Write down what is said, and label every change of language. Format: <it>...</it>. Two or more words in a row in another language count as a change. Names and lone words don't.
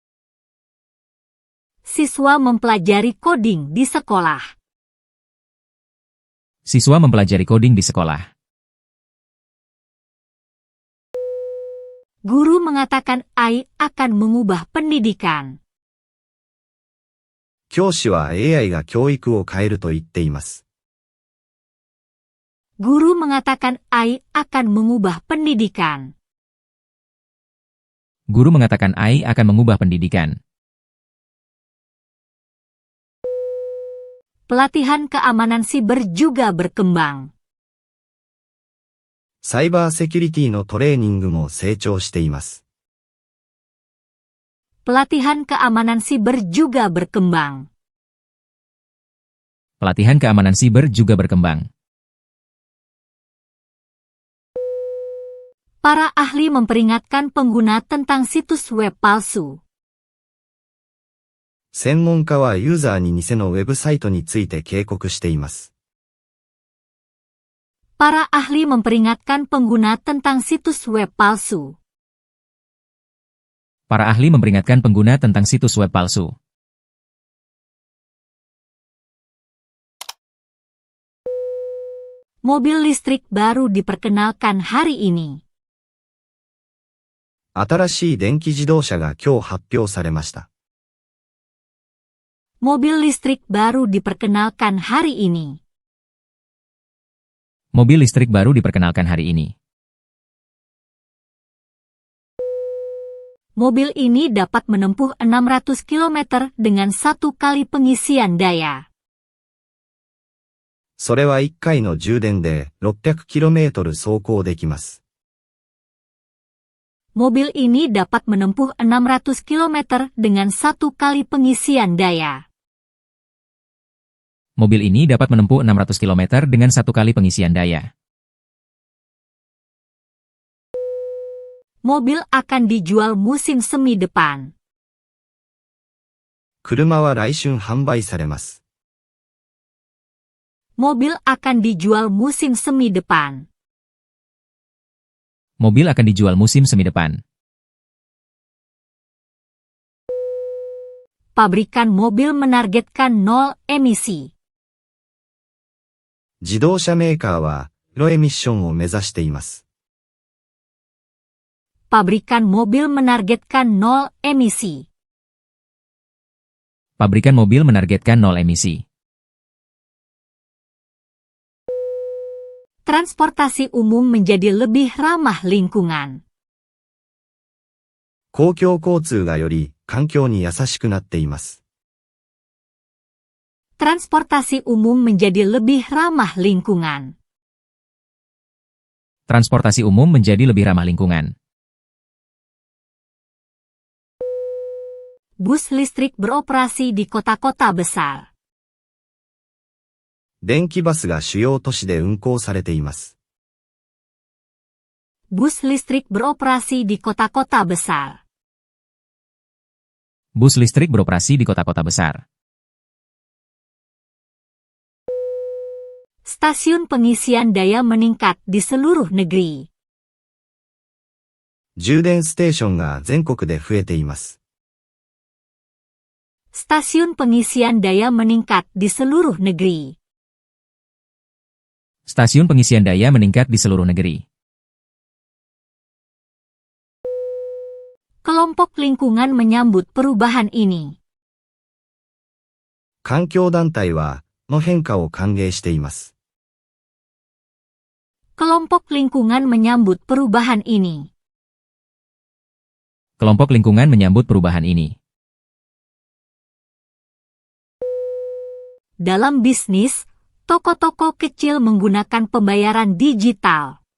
<id>Siswa mempelajari coding di sekolah. Siswa mempelajari coding di sekolah. Guru mengatakan AI akan mengubah pendidikan.</id> <ja>教師は AI が教育を変えると言っています。</ja> <id>Guru mengatakan AI akan mengubah pendidikan. Guru mengatakan AI akan mengubah pendidikan. Pelatihan keamanan siber juga berkembang.</id> <ja>サイバーセキュリティのトレーニングも成長しています。</ja> <id>Pelatihan keamanan siber juga berkembang. Pelatihan keamanan siber juga berkembang. Para ahli memperingatkan pengguna tentang situs web palsu.</id> <ja>専門家はユーザーに偽のウェブサイトについて警告しています。</ja> <id>Para ahli memperingatkan pengguna tentang situs web palsu. Para ahli memperingatkan pengguna tentang situs web palsu. Mobil listrik baru diperkenalkan hari ini.</id> <ja>新しい電気自動車が今日発表されました。</ja> <id>Mobil listrik baru diperkenalkan hari ini. Mobil listrik baru diperkenalkan hari ini. Mobil ini dapat menempuh 600 km dengan 1 kali pengisian daya.</id> <ja>それは1回の充電で 600km 走行できます。</ja> <id>Mobil ini dapat menempuh 600 km dengan 1 kali pengisian daya. Mobil ini dapat menempuh 600 km dengan 1 kali pengisian daya. Mobil akan dijual musim semi depan.</id> <ja>車は来春販売されます。</ja> <id>Mobil akan dijual musim semi depan. Mobil akan dijual musim semi depan. Pabrikan mobil menargetkan nol emisi.</id> <ja>自動車メーカーはゼロエミッションを目指しています。</ja> <id>Pabrikan mobil menargetkan nol emisi. Pabrikan mobil menargetkan nol emisi. Transportasi umum menjadi lebih ramah lingkungan.</id> <ja>公共交通がより環境に優しくなっています。</ja> <id>Transportasi umum menjadi lebih ramah lingkungan. Transportasi umum menjadi lebih ramah lingkungan. Bus listrik beroperasi di kota-kota besar.</id> <ja>電気バスが主要都市で運行されています。</ja> <id>Bus listrik beroperasi di kota-kota besar. Bus listrik beroperasi di kota-kota besar. Stasiun pengisian daya meningkat di seluruh negeri.</id> <ja>充電ステーションが全国で増えています。</ja> <id>Stasiun pengisian daya meningkat di seluruh negeri. Stasiun pengisian daya meningkat di seluruh negeri. Kelompok lingkungan menyambut perubahan ini.</id> <ja>環境団体はこの変化を歓迎しています。</ja> <id>Kelompok lingkungan menyambut perubahan ini. Kelompok lingkungan menyambut perubahan ini. Dalam bisnis, toko-toko kecil menggunakan pembayaran digital.</id>